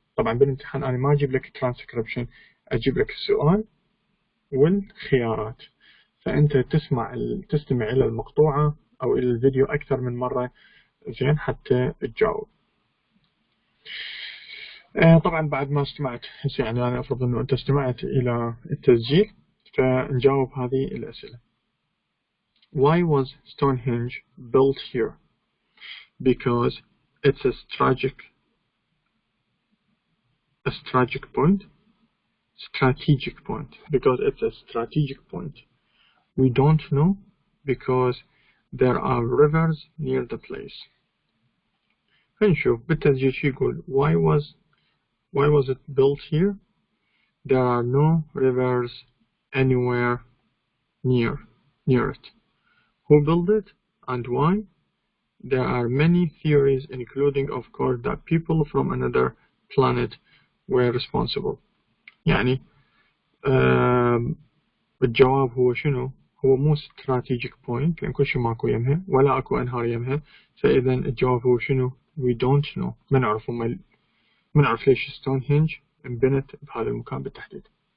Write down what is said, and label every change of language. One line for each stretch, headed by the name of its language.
Arabic: طبعا بالامتحان أنا ما أجيب لك ترانسكريبشن، أجيب لك السؤال والخيارات، فأنت تستمع إلى المقطوعة أو إلى الفيديو أكثر من مرة زين حتى تجاوب. طبعا بعد ما استمعت، يعني أنا أفرض أنه أنت استمعت إلى التسجيل، فنجاوب هذه الأسئلة.
English: Why was Stonehenge built here? Because it's a strategic point. Because it's a strategic point. We don't know because there are rivers near the place. فنشوف بالتسجيل شو يقول. Why was it built here? There are no rivers anywhere near it. Who built it and why? There are many theories, including of course that people from another planet were responsible.
Arabic: يعني الجواب هو شنو؟ هو مو strategic point لأن كل شيء ماكو يمها ولا أكو أنهار يمها، فإذا الجواب هو شنو؟
English: we don't know.
Arabic: ما نعرف ليش ستونهنج انبنت بهذا المكان بالتحديد.